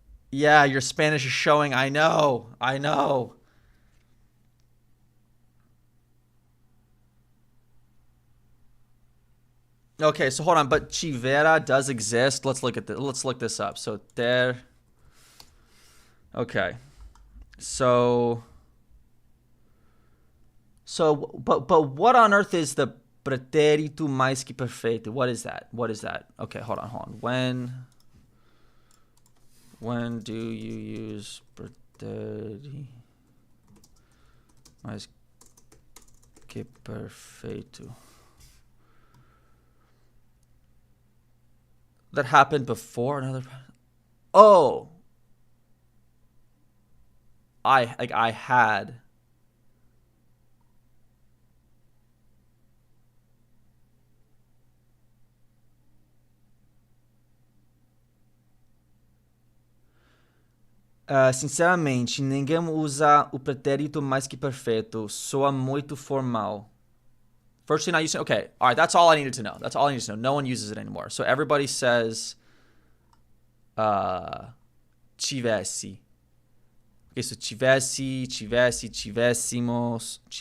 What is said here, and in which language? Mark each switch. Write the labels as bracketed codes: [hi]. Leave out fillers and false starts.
[en] Yeah, your Spanish is showing. I know. Okay, so hold on, but tivera does exist. Let's look this up. So there. Okay. So but what on earth is the pretérito mais que perfeito? What is that? Okay, hold on. When do you use pretérito mais que perfeito? That happened before another. Oh, I had. [pt] Sinceramente, ninguém usa o pretérito mais que perfeito. Soa muito formal. [en] First thing I used to... Okay, all right, that's all I needed to know. No one uses it anymore. So everybody says tivesse. Okay, so tivesse, tivéssemos.